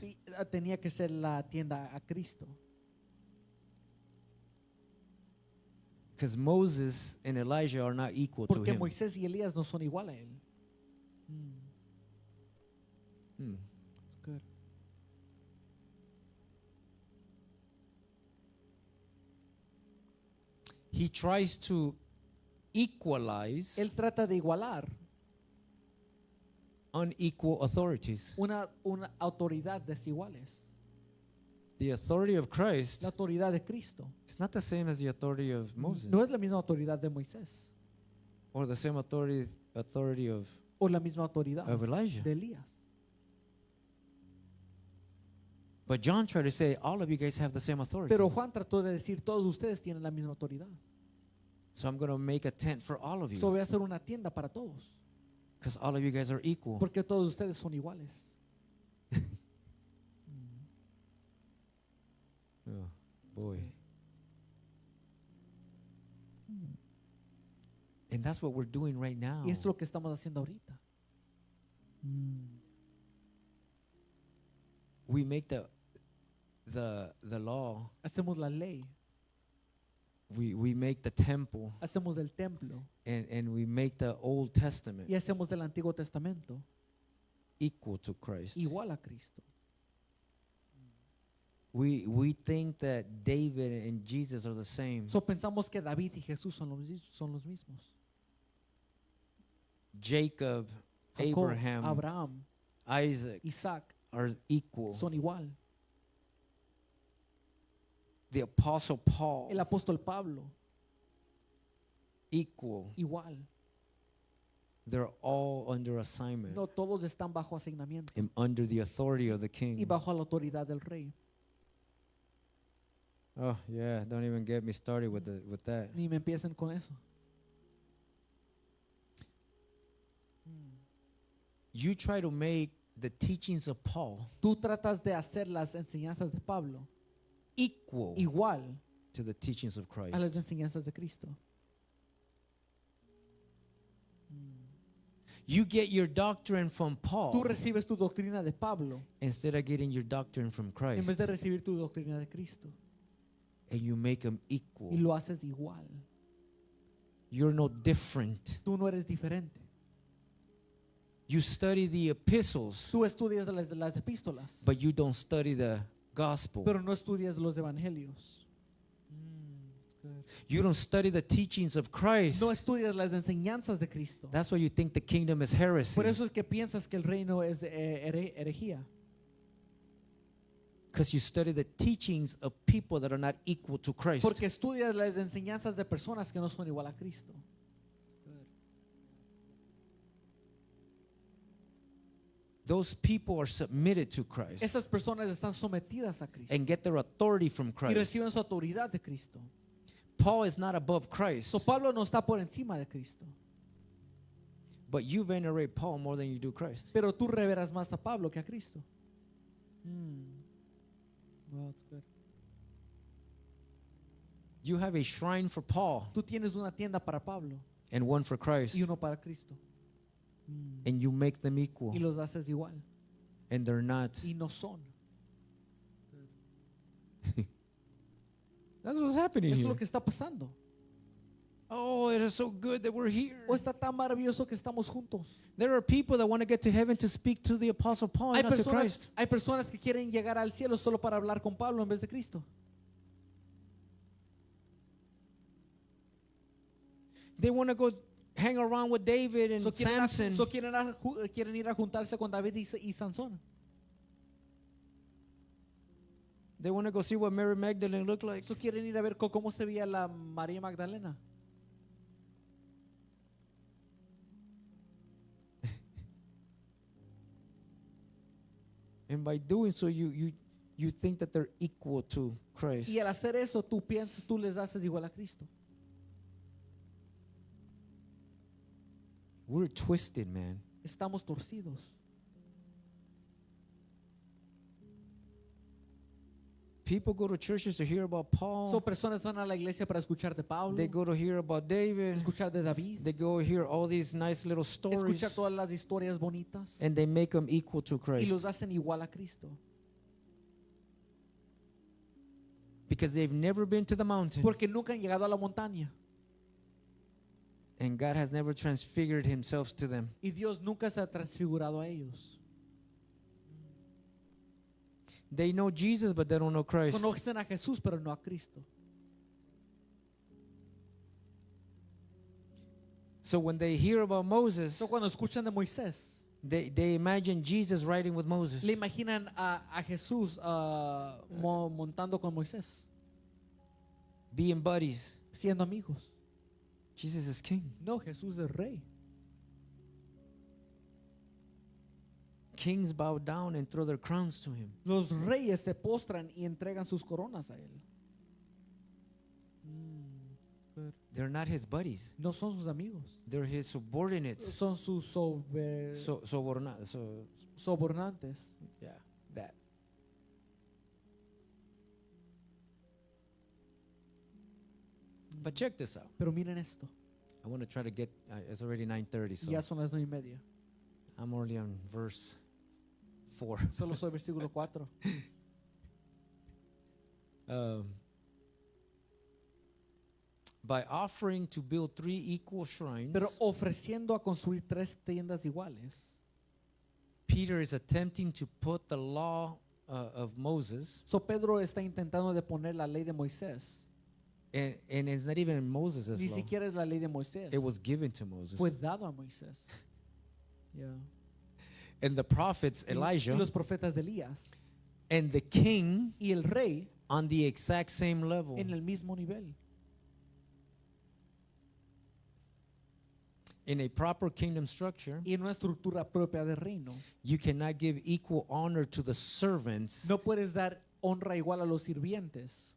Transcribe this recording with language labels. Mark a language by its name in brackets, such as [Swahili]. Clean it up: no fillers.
[Spanish] y, tenía que ser la tienda a Cristo. [English] Because Moses and Elijah are not equal to [Spanish] Porque [English] him. [Spanish] Moisés y Elías no son igual a él. Hmm. [English] Good. He tries to equalize [Spanish] Él trata de igualar [English] unequal authorities. [Spanish] una autoridad desiguales. [English] The authority of Christ [Spanish] La autoridad de Cristo [English] is not the same as the authority of Moses [Spanish] no es la misma autoridad de Moisés [English] or the same authority authority [Spanish] o la misma autoridad [English] of Elijah. [Spanish] de Elías. [English] But John tried to say, all of you guys have the same authority. [Spanish] Pero Juan trató de decir, todos ustedes tienen la misma autoridad. [English] So I'm going to make a tent for all of So you. [Spanish] voy a hacer una tienda para todos, [English] Because all of you guys are equal. [Spanish] porque todos ustedes son iguales. [English] Oh, boy. And that's what we're doing right now. [Spanish] Y esto es lo que estamos haciendo ahorita. [English] We make the law, [Spanish] Hacemos la ley, [English] we make the temple, [Spanish] hacemos el templo [English] and we make the Old Testament [Spanish] y hacemos del Antiguo Testamento [English] equal to Christ. [Spanish] igual a Cristo. [English] We think that David and Jesus are the same. [Spanish] So pensamos que David y Jesús son los mismos. [English] Jacob, [Spanish] Jacob, [English] Abraham, [Spanish] Abraham, [English] Isaac [Spanish] Isaac [English] are equal. [Spanish] son igual. [English] The Apostle Paul, [Spanish] El apóstol Pablo, [English] equal. [Spanish] igual. [English] They're all under assignment [Spanish] No todos están bajo asignamiento [English] and under the authority of the [Spanish] y [English] king. [Spanish] bajo la autoridad del rey. [English] Oh yeah, don't even get me started with that. [Spanish] Ni me empiecen con eso. [English] You try to make the teachings of Paul [Spanish] Tú tratas de hacer las enseñanzas de Pablo [English] equal [Spanish] igual [English] to the teachings of [Spanish] a las [English] Christ. [Spanish] enseñanzas de Cristo. [English] You get your doctrine from [Spanish] Tú [English] Paul [Spanish] recibes tu doctrina de Pablo [English] instead of getting your doctrine from [Spanish] en [English] Christ, [Spanish] vez de recibir tu doctrina de Cristo [English] and you make them [Spanish] y [English] equal. [Spanish] lo haces igual. [English] You're no different. [Spanish] Tú no eres diferente. [English] You study the epistles, [Spanish] Tú estudias las epístolas, [English] but you don't study the gospel. [Spanish] pero no estudias los evangelios. [English] You don't study the teachings of Christ. [Spanish] No estudias las enseñanzas de Cristo. [English] That's why you think the kingdom is heresy. [Spanish] Por eso es que piensas que el reino es herejía. [English] Because you study the teachings of people that are not equal to Christ. [Spanish] Porque estudias las enseñanzas de personas que no son igual a Cristo. [English] Those people are submitted to Christ [Spanish] Esas personas están sometidas a Cristo [English] and get their authority from [Spanish] y [English] Christ. [Spanish] reciben su autoridad de Cristo. [English] Paul is not above Christ, [Spanish] So Pablo no está por encima de Cristo, [English] but you venerate Paul more than you do Christ. [Spanish] pero tú reveras más a Pablo que a Cristo. [English] Well, that's good. You have a shrine for Paul [Spanish] Tú tienes una tienda para Pablo [English] and one for Christ, [Spanish] y uno para Cristo [English] and you make them equal, [Spanish] y los haces igual [English] and they're not. [Spanish] y no son. [English] That's what's happening [Spanish] Eso es [English] here. [Spanish] lo que está pasando. [English] Oh, it is so good that we're here. [Spanish] O está tan maravilloso que estamos juntos. [English] There are people that want to get to heaven to speak to the Apostle Paul and not to Christ. [Spanish] Hay personas que quieren llegar al cielo solo para hablar con Pablo en vez de Cristo. [English] They want to go hang around with David and So Samson. [Spanish] quieren ir a juntarse con David y Sansón. [English] They want to go see what Mary Magdalene looked like. [Spanish] So quieren ir a ver cómo se veía la María Magdalena. [English] And by doing so, you think that they're equal to Christ. [Spanish] Y al hacer eso, tú les haces igual a Cristo. [English] We're twisted, man. [Spanish] Estamos torcidos. [English] People go to churches to hear about Paul. [Spanish] So personas van a la iglesia para escuchar de Pablo, [English] They go to hear about David. [Spanish] escuchar de David, [English] They go hear all these nice little stories. [Spanish] escuchar todas las historias bonitas [English] And they make them equal to [Spanish] y [English] Christ. [Spanish] los hacen igual a Cristo. [English] Because they've never been to the mountain. [Spanish] Porque nunca han llegado a la montaña [English] And God has never transfigured himself to them. [Spanish] y Dios nunca se ha transfigurado a ellos. [English] They know Jesus, but they don't know Christ. [Spanish] Conocen a Jesús, pero no a Cristo. [English] So when they hear about Moses, [Spanish] So cuando escuchan de Moisés, [English] they imagine Jesus riding with Moses. [Spanish] le imaginan a Jesús montando con Moisés, [English] Being buddies. [Spanish] siendo amigos. [English] Jesus is king. [Spanish] No, Jesús es rey. [English] kings bow down and throw their crowns to him. [Spanish] Los reyes se postran y entregan sus coronas a él. [English] They're not his buddies. [Spanish] No son sus amigos. [English] They're his subordinates. [Spanish] Son sus sobornantes. [English] Yeah, that. But check this out. [Spanish] Pero miren esto. [English] I want to try to get, it's already 9:30, so [Spanish] Ya son las 9:30. [English] I'm only on verse 4. [Spanish] Solo soy versículo 4. [English] By offering to build 3 equal shrines, [Spanish] Pero ofreciendo a construir 3 tiendas iguales. [English] Peter is attempting to put the law of Moses, [Spanish] So Pedro está intentando de poner la ley de Moisés. [English] and it's not even Moses' [Spanish] Ni [English] law. [Spanish] siquiera es la ley de Moisés. [English] It was given to Moses. [Spanish] Fue dado a Moisés. Yeah. [English] And the prophets, [Spanish] Y [English] Elijah, [Spanish] los profetas de Elías. [English] and the king [Spanish] Y el rey [English] on the exact same level. [Spanish] en el mismo nivel. [English] In a proper kingdom structure, [Spanish] Y en una estructura propia de reino. [English] you cannot give equal honor to the servants [Spanish] No puedes dar honra igual a los sirvientes